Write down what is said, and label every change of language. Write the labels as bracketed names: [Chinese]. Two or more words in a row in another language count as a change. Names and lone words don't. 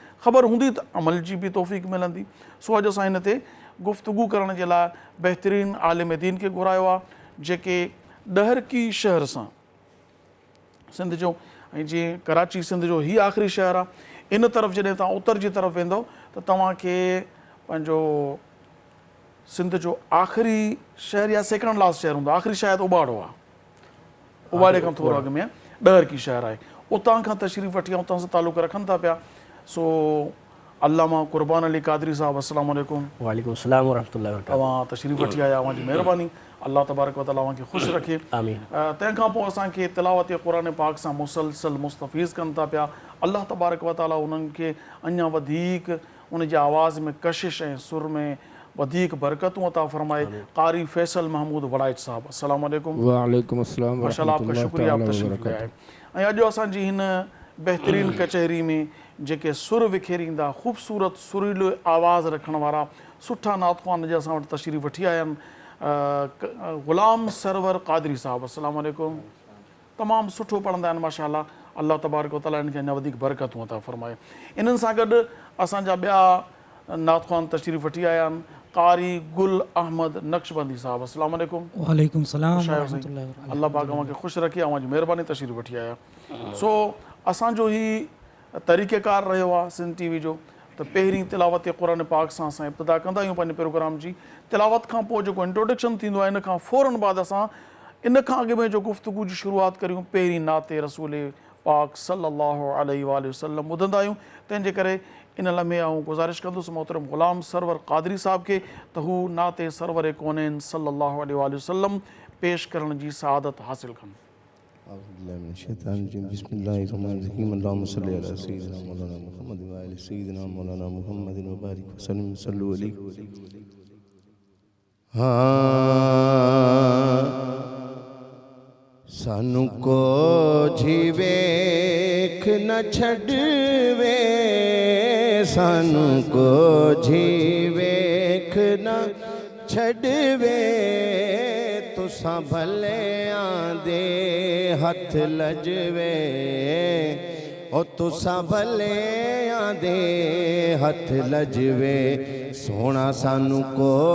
[Sindhi] ख़बर हूंदी त अमल जी बि तौफ़ीक़ मिलंदी। सो अॼु असां हिन ते गुफ़्तगू करण जे लाइ बहितरीन आलिम दीन खे घुरायो आहे जेके ॾहरकी शहर सां सिंध जो, ऐं जीअं कराची सिंध जो ही आख़िरी शहर आहे, इन तरफ़ जॾहिं तव्हां उत्तर जी तरफ़ वेंदव त तव्हांखे पंहिंजो सिंध जो आख़िरी शहर या [English] second last [Sindhi] शहर हूंदो, आख़िरी शायदि उबाड़ो आहे, उबाड़े खां थोरो अॻु में ॾहरकी शहर आहे, उतां खां तशरीफ़ वठी उतां सां तालुक़ रखनि था पिया। सो अल्लामा क़ुरबान अली क़ादरी साहब, [Arabic] السلام عليكم. وعليكم السلام ورحمة الله وبركاته. [Sindhi] तव्हां तशरीफ़ वठी आया, अव्हांजी महिरबानी, [Arabic] الله تبارك وتعالى [Sindhi] अव्हांखे ख़ुशि रखे। आमीन। तंहिंखां पोइ असांखे तिलावत क़ुरान पाक सां मुसलसल मुस्तफ़ीज़ कनि था पिया। [Arabic] الله تبارك وتعالى [Sindhi] उन्हनि खे अञा वधीक उन जी आवाज़ में कशिश ऐं सुर में वधीक बरकतूं अता फरमाए। क़ारी फैसल महमूद वड़ाइच साहब, [Arabic] السلام عليكم. وعليكم السلام [Sindhi] माशाल्लाह, [Urdu] آپ کا شکریہ، آپ تشریف لے آئے. [Sindhi] ऐं अॼु असांजी हिन बहितरीन कचहरी में जेके सुर विखेरींदा, ख़ूबसूरत सुरीलो आवाज़ रखण वारा सुठा नातख़्वान अॼु असां वटि तशरीफ़ वठी आया आहिनि। ग़ुलाम सरवर क़ादरी साहब, [Arabic] السلام عليكم. [Sindhi] तमामु सुठो पढ़ंदा आहिनि माशाल्लाह, [Arabic] الله تبارك وتعالى [Sindhi] इनखे अञा वधीक बरकतूं अता फरमाए। इन्हनि सां गॾु असांजा ॿिया नातख़्वान तशरीफ़ वठी आया आहिनि, क़ारी गुल अहमद नक्शबंदी साहब, [Arabic] السلام عليكم. وعليكم السلام ورحمة الله وبركاته. [Sindhi] अल्लाह पाक अव्हांखे ख़ुशि रखे, अव्हांजी महिरबानी, तशरीफ़ वठी आया। सो असांजो ही तरीक़ेकार रहियो आहे सिंध TV जो त पहिरीं तिलावत क़ुरान पाक सां असां इब्तिदा कंदा आहियूं पंहिंजे प्रोग्राम जी। तिलावत खां पोइ जेको इंट्रोडक्शन थींदो आहे, इन खां फ़ौरन बाद असां इन खां अॻु में जो गुफ़्तगू जी शुरूआत करियूं पहिरीं नाते रसूल पाक [Arabic] صلى الله عليه وسلم [Sindhi] ॿुधंदा आहियूं। तंहिंजे करे इन लम्हे आऊं गुज़ारिश कंदुसि मोहतरम ग़ुलाम सरवर क़ादरी साहब खे त हू नाते सरवर कौनैन [Arabic] صلى الله عليه وسلم [Sindhi] पेश करण जी सआदत हासिल कनि। [Arabic] بسم الله الرحمن الرحيم. اللهم صل على سيدنا مولانا محمد وآل سيدنا مولانا محمد وبارك وسلم صلوا عليه. [Punjabi] سانوں کو ویکھ نہ چھڑوے، سانوں کو ویکھ نہ چھڑوے، تسیں بھلے آندے ہتھ لجوے، او تسیں بھلے آندے ہتھ لجوے، سونا سانوں کو